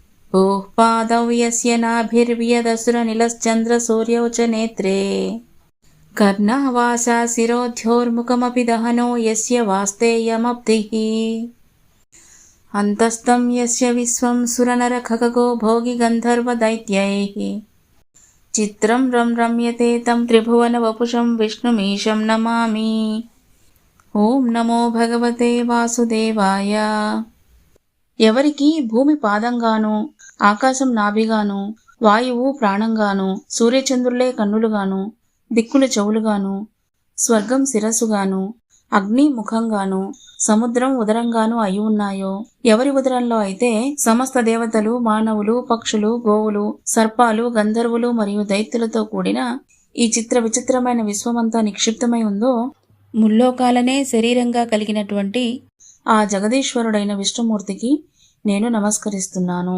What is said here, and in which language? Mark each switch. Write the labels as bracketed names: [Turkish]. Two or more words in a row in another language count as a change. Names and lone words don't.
[Sanskrit] भूः पादौ यस्य नाभिर्वियदसुरनिलश्चन्द्रसूर्यौ च नेत्रे कर्णवासा शिरोध्योर्मुखमपि दहनो यस्य वास्तेयमब्धिः अन्तस्तं यस्य विश्वं सुरनरखगो भोगिगन्धर्वदैत्यैः चित्रं रम्यते तं त्रिभुवनवपुषं विष्णुमीशं नमामि। ఓం నమో భగవతే వాసుదేవాయ. [Telugu] ఎవరికి భూమి పాదంగాను, ఆకాశం నాభిగాను, వాయువు ప్రాణంగాను, సూర్యచంద్రులే కన్నులుగాను, దిక్కులు చెవులుగాను, స్వర్గం శిరస్సుగాను, అగ్ని ముఖంగాను, సముద్రం ఉదరంగాను అయి ఉన్నాయో, ఎవరి ఉదరంలో అయితే సమస్త దేవతలు, మానవులు, పక్షులు, గోవులు, సర్పాలు, గంధర్వులు మరియు దైత్యులతో కూడిన ఈ చిత్ర విచిత్రమైన విశ్వమంతా నిక్షిప్తమై ఉందో, ముల్లోకాలనే శరీరంగా కలిగినటువంటి ఆ జగదీశ్వరుడైన విష్ణుమూర్తికి నేను నమస్కరిస్తున్నాను.